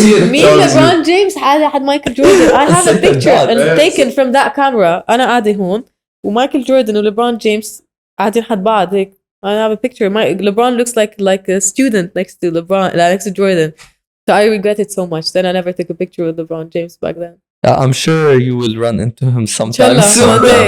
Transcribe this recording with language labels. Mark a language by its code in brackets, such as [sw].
[en] مين LeBron James had Michael Jordan. I have a picture taken from that camera. [ar] أنا قاعدة هون ومايكل جوردن وليبرون جيمس قاعدين حد بعض هيك. [en] I have a picture. LeBron looks like a student next to Jordan. So I regret it so much. Then I never took a picture with LeBron James back then. I'm sure you will run into him sometime soon.